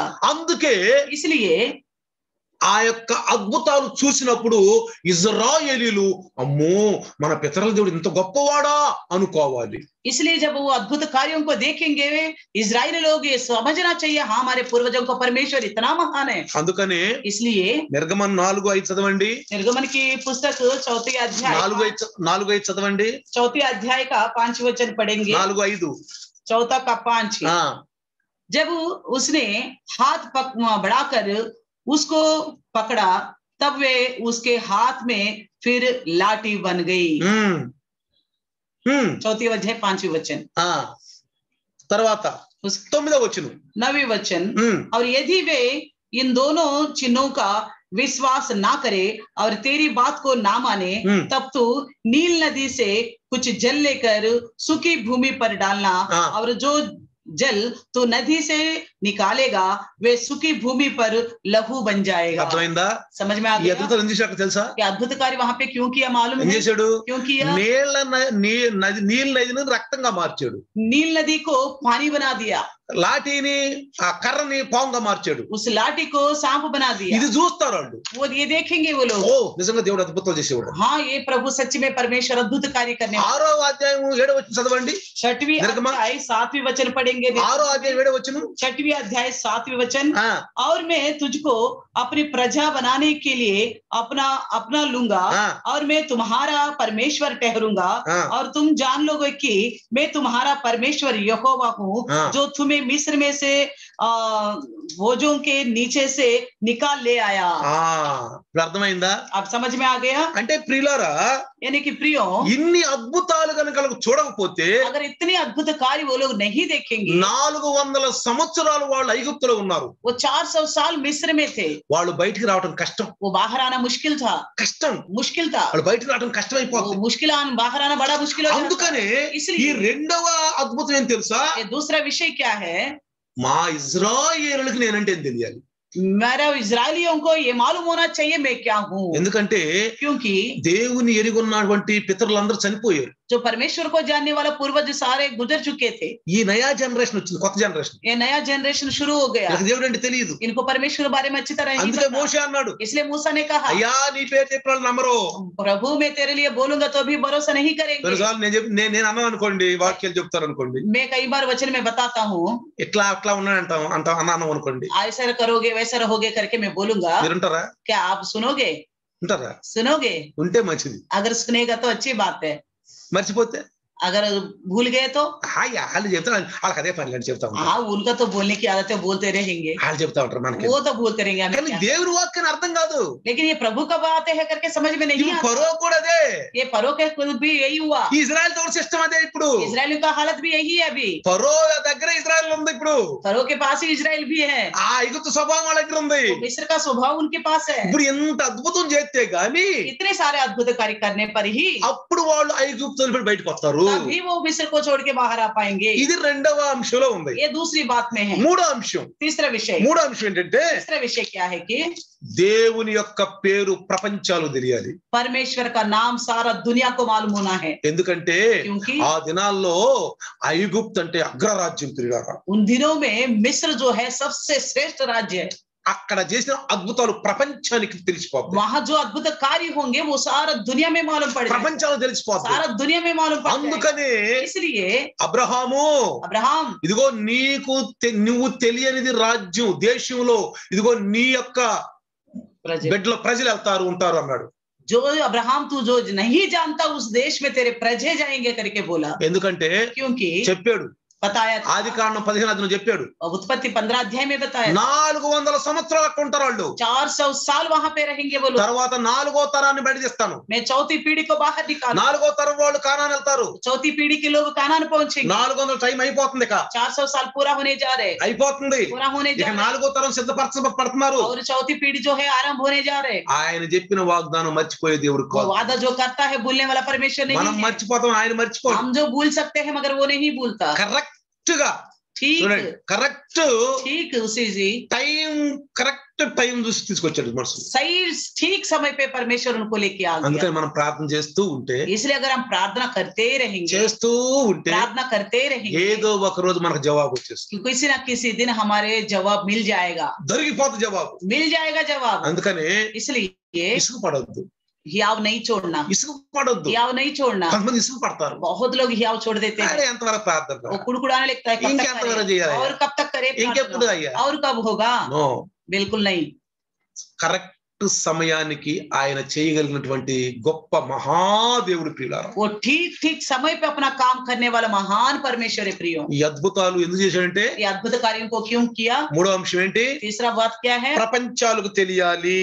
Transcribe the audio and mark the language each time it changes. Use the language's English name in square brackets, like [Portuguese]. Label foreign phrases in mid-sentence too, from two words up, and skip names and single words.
[Telugu] అందుకే [Hindi] इसलिए [Telugu] ఆ యొక్క అద్భుతాలు చూసినప్పుడు ఇజ్రాయేలీలు అమ్మో మన పితరుల దేవుడు ఇంత గొప్పవాడా అనుకోవాలి. [Hindi] इसलिए जब वो अद्भुत कार्यों को देखेंगे इजरायली लोग ये समझना चाहिए, हाँ हमारे पूर्वजों को परमेश्वर इतना महान है। [Telugu] అందుకనే [Hindi] इसलिए [Telugu] నిర్గమన 4:5 చదవండి. [Hindi] निर्गमन की पुस्तक 4 अध्याय [Telugu] 4:5 చదవండి. [Hindi] 4 अध्याय का 5 वचन पढ़ेंगे। [Telugu] 4:5 [Hindi] 4 का 5। जब उसने हाथ बढ़ाकर उसको पकड़ा तब वे उसके हाथ में फिर लाठी बन गई। 4 अध्याय 5 वचन। [Telugu] తర్వాత 9వ వచనం [Hindi] 9 वचन। और यदि वे इन दोनों चिन्हों का विश्वास ना करे और तेरी बात को ना माने, तब तू नील नदी से कुछ जल लेकर सूखी भूमि पर डालना, और जो जल तो नदी से निकालेगा वे सूखी भूमि पर लहू बन जाएगा। [Telugu] అర్థమైందా? [Hindi] समझ में आ गया? [Telugu] అద్భుతాలు ఎందుకు చేశాడో తెలుసా? [Hindi] कि अद्भुत कार्य वहां पे क्यों किया मालूम है? क्यों किया? [Telugu] నీల్ నదిని రక్తంగా మార్చాడు, [Hindi] नील नदी को पानी बना दिया, [Telugu] లాఠీని ఆ కర్రని పాముగా మార్చాడు, [Hindi] उस लाठी को सांप बना दिया। [Telugu] ఇది చూస్తారు వాళ్ళు, [Hindi] वो ये देखेंगे वो लोग, [Telugu] ఓ నిజంగా దేవుడు అద్భుతాలు చేసేవాడు. [Hindi] हाँ ये प्रभु सच में परमेश्वर अद्भुत कार्य करने। [Telugu] 6వ అధ్యాయం 7వ వచనం చదవండి. [Hindi] 6वीं अध्याय 7वीं वचन पढ़ेंगे। [Telugu] 6వ అధ్యాయం 7వ వచనం. [Hindi] 6वीं अध्याय 7वीं वचन। और मैं तुझको अपनी प्रजा बनाने के लिए अपना लूंगा, और मैं तुम्हारा परमेश्वर ठहरूंगा, और तुम जान लोगे कि मैं तुम्हारा परमेश्वर यहोवा हूँ, जो तुम्हें मिस्र में से बोझों के नीचे से निकाल ले आया। [Telugu] అర్థమైందా? [Hindi] अब समझ में आ गया? [Telugu] అంటే ప్రియులారా, [Hindi] यानी कि प्रियो, [Telugu] ఇన్ని అద్భుతాలు కనుక చూడకపోతే, [Hindi] अगर इतने अद्भुत कार्य वो लोग नहीं देखेंगे, [Telugu] 400 సంవత్సరాలు వాళ్ళు ఐగుప్తులో ఉన్నారు, [Hindi] वो 400 साल मिस्र में थे, [Telugu] వాళ్ళు బయటికి రావడం కష్టం, [Hindi] वो बाहर आना मुश्किल था, मुश्किल था, [Telugu] వాళ్ళు బయటికి రావడం కష్టం అయిపోతుంది, [Hindi] बाहर आना बड़ा मुश्किल हो जाता। [Telugu] అందుకనే ఈ రెండవ అద్భుతం ఏం తెలుసా? [Hindi] दूसरा विषय क्या है? [Telugu] మా ఇజ్రాయేలులకు నేనంటే తెలియాలి, [Hindi] मेरा इजरायलियों को ये मालूम होना चाहिए मैं क्या हूँ। [Telugu] ఎందుకంటే [Hindi] क्योंकि [Telugu] దేవుని ఎరిగొన్నటువంటి పితరులందరూ చనిపోయారు, [Hindi] जो परमेश्वर को जानने वाला पूर्वज सारे गुजर चुके थे। [Telugu] ఈ నయా జనరేషన్ వచ్చింది, కొత్త జనరేషన్, [Hindi] ये नया जनरेशन शुरू हो गया। [Telugu] దేవుడు అంటే తెలియదు, [Hindi] इनको परमेश्वर बारे में अच्छी तरह नहीं [Telugu] అందుకే [Hindi] पता। [Telugu] మోషే అన్నాడు, [Hindi] इसलिए मूसा ने कहा, [Telugu] అయ్యా నీ పేరు చెప్పిన వాళ్ళు నమ్మరు, [Hindi] प्रभु मैं तेरे लिए बोलूंगा तो भी भरोसा नहीं करेंगे। [Telugu] నేను అన్నాను అనుకోండి, వాక్యాలు చెప్తారు అనుకోండి, [Hindi] मैं कई बार वचन में बताता हूँ, [Telugu] ఇట్లా అట్లా ఉన్నాడు అన్నాను అనుకోండి, [Hindi] ऐसा करोगे वैसा रहोगे करके मैं बोलूंगा, [Telugu] మీరుంటారా? [Hindi] क्या आप सुनोगे? [Telugu] ఉంటారా? [Hindi] सुनोगे? [Telugu] ఉంటే మంచిది, [Hindi] अगर सुनेगा तो अच्छी बात है, [Telugu] మర్చిపోతే [Hindi] अगर भूल गए तो [Telugu] హాయ్ వాళ్ళు చెప్తారు, వాళ్ళకి అదే పని అని చెప్తా ఉంటారు. [Hindi] हाँ, उनका तो बोलने की आदत है, बोलते रहेंगे, [Telugu] వాళ్ళు చెప్తా ఉంటారు మనకి. [Hindi] वो तो बोलते रहेंगे हमें [Telugu] కానీ [Hindi] क्या। [Telugu] దేవుని వాక్యం అర్థం కాదు. [Hindi] लेकिन ये प्रभु का बात है करके समझ में नहीं [Telugu] ఇప్పుడు [Hindi] आता। [Telugu] ఫరో కూడా అదే, [Hindi] ये फरो के खुद भी यही हुआ, [Telugu] ఈ ఇజ్రాయెల్ తోటి సిస్టమ్ అదే. ఇప్పుడు [Hindi] इजराइल का हालत भी यही है अभी। [Telugu] ఫరో దగ్గర ఇజ్రాయెల్ ఉంది. ఇప్పుడు [Hindi] फरो के पास ही इजराइल भी है, [Telugu] ఆ ఐగుప్తు స్వభావం వాళ్ళ దగ్గర ఉంది. [Hindi] तो मिस्र का स्वभाव उनके पास है। [Telugu] ఇప్పుడు ఎంత అద్భుతం చేస్తే గాని [Hindi] इतने सारे अद्भुत कार्य करने पर ही [Telugu] అప్పుడు వాళ్ళు ఐగుప్తు నుండి బయటకు వస్తారు. [Hindi] तभी वो मिस्र को छोड़ के बाहर आ पाएंगे। [Telugu] ఇది రెండవ అంశంలో ఉంది. [Hindi] ये दूसरी बात में है। [Telugu] మూడో అంశం, [Hindi] तीसरा विषय [Telugu] ఏంటంటే [Hindi] तीसरा विषय क्या है कि [Telugu] దేవుని యొక్క పేరు ప్రపంచాలు తెలియాలి. [Hindi] परमेश्वर का नाम सारा दुनिया को मालूम होना है। [Telugu] ఎందుకంటే [Hindi] क्योंकि [Telugu] ఆ దినాల్లో ఐగుప్తు అంటే అగ్రరాజ్యం తిరిగారా. [Hindi] उन दिनों में मिस्र जो है सबसे श्रेष्ठ राज्य है। [Telugu] అక్కడ చేసిన అద్భుతాలు ప్రపంచానికి తెలిసిపోతాయి. [Hindi] वहां जो अद्भुत कार्य होंगे वो सारा दुनिया में मालूम पड़ जाएगा, [Telugu] ప్రపంచాలు తెలిసిపోతాయి. [Hindi] सारा दुनिया में मालूम पड़ जाएगा। [Telugu] అందుకనే [Hindi] इसलिए [Telugu] అబ్రహాము, [Hindi] अब्राहम, [Telugu] ఇదిగో నువ్వు తెలియనిది రాజ్యం దేశంలో, ఇదిగో నీ యొక్క బిడ్డల ప్రజలు వెళ్తారు ఉంటారు అన్నాడు. [Hindi] जो अब्राहम तू जो नहीं जानता उस देश में तेरे प्रजे जाएंगे करके बोला। [Telugu] ఎందుకంటే [Hindi] क्योंकि [Telugu] చెప్పాడు, [Hindi] बताया था, [Telugu] ఆది కాండం 15 చెప్పాడు, [Hindi] उत्पत्ति 15 अध्याय में बताया [Telugu] 400 సంవత్సరాలు అక్కడ ఉంటారు వాళ్ళు. [Hindi] 400 साल वहां पे रहेंगे वो लोग। [Telugu] తర్వాత 4వ తరాన్ని బయట తీస్తాను. [Hindi] मैं चौथी पीढ़ी को बाहर निकालूं, [Telugu] 4వ తరం వాళ్ళు కానాన్ వెళ్తారు. [Hindi] चौथी पीढ़ी के लोग कानान पहुंचेंगे। [Telugu] 400 టైం అయిపోతుంది. ఇక [Hindi] 400 साल पूरा होने जा रहे, [Telugu] అయిపోతుంది. [Hindi] पूरा होने [Telugu] ఇక [Hindi] जा रहे, [Telugu] 4వ తరం సిద్ధపడుతున్నారు. [Hindi] और चौथी पीढ़ी जो है आरंभ होने जा रहे। [Telugu] ఆయన చెప్పిన వాగ్దానం మర్చిపోయే దేవుడు [Hindi] वो [Telugu] కాదు. [Hindi] वादा जो करता है भूलने वाला परमेश्वर नहीं [Telugu] మనం [Hindi] है। [Telugu] మర్చిపోతాం, ఆయన మర్చిపోడు. [Hindi] हम जो भूल सकते हैं मगर वो नहीं भूलता। [Telugu] కరెక్ట్ గా [Hindi] ठीक [Telugu] కరెక్ట్ [Hindi] ठीक उसी जी [Telugu] టైం, [English] correct time [Telugu] చూసి తీసుకొచ్చాడు మనసు. [Hindi] सही ठीक समय पे परमेश्वर उनको लेके आ गया। [Telugu] అందుకని మనం ప్రార్థన చేస్తూ ఉంటే, [Hindi] इसलिए अगर हम प्रार्थना करते रहेंगे, [Telugu] చేస్తూ ఉంటే [Hindi] प्रार्थना करते रहेंगे, [Telugu] ఏదో ఒక రోజు మనకు జవాబు వచ్చేస్తుంది. [Hindi] कि किसी ना किसी दिन हमारे जवाब मिल जाएगा, [Telugu] దొరికిపోతుంది జవాబు. [Hindi] मिल जाएगा जवाब। [Telugu] అందుకనే [Hindi] इसलिए [Telugu] ఇసుకు పడొద్దు, [Hindi] हियाव नहीं छोड़ना, [Telugu] ఇసుకు పడొద్దు. [Hindi] हियाव नहीं छोड़ना। [Telugu] కొంతమంది ఇసుకు పడతారు. [Hindi] बहुत लोग हियाव छोड़ देते हैं, [Telugu] అరే ఎంతవరకు ప్రార్థన, [Hindi] वो कुड़कुड़ाने लगता है, कब इनके तक अंत वगैरह करे? जिया है। और कब तक करे [Telugu] ఇంకెప్పుడు [Hindi] प्रार्थना? [Telugu] అయ్యా. [Hindi] और कब होगा? [Telugu] నో, [Hindi] बिल्कुल नहीं। [Telugu] కరెక్ట్ సమయానికి ఆయన చేయగలిగినటువంటి గొప్ప మహాదేవుడు ప్రియులారా. [Hindi] वो ठीक ठीक समय पे अपना काम करने वाला महान परमेश्वर है प्रियो। [Telugu] ఈ అద్భుతాలు ఎందుకు చేశాడంటే, [Hindi] ये अद्भुत कार्यों को क्यों किया? [Telugu] మూడో అంశం ఏంటి, [Hindi] तीसरा बात क्या है? [Telugu] ప్రపంచాలకు తెలియాలి.